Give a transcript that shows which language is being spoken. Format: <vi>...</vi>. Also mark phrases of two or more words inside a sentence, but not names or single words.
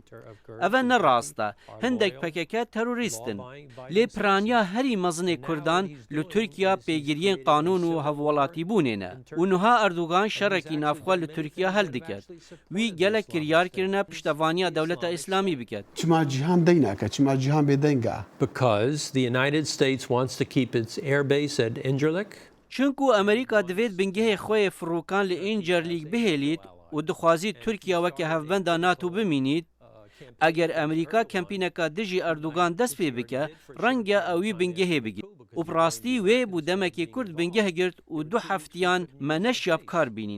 <ku>Ev ne rast e. Hindek PKK terorîstin. Lê piraniya herî mezinê Kurdan li Tirkiye pêgiriyên qanûn û hevwelatîbûnê ne. Û niha Erdogan şerekî navxwe li Tirkiye hel diket. Wî gelek kiryar kirine piştevaniya dewleta İslamî biket. Çima cîhan deyneke, çima cîhan bêdeng e.</ku> <en>because the United States wants to keep its air base at Incirlik.</en> <ku>Çunku Amerîka divêt bingehê xwe yê firokan li Incirlik bihêlît û dixwazî Tirkiye weke hevbenda NATO bimînît, eger Amerîka kempîneka dijî Erdogan dest pê bike, renge ew wî bingehê bigir. û bi rastî wê bû demekê Kurd bingeh girt û du heftiyan me neşya bikar bînin.</ku>